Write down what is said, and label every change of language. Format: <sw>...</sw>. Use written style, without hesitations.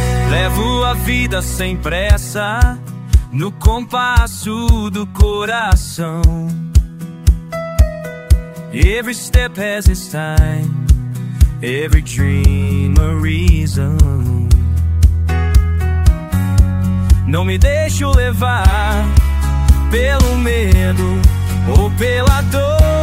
<pt>levo a vida sem pressa, no compasso do coração.</pt> <en>Every step has its time, every dream a reason.</en> <pt>Não me deixo levar pelo medo ou pela dor.</pt>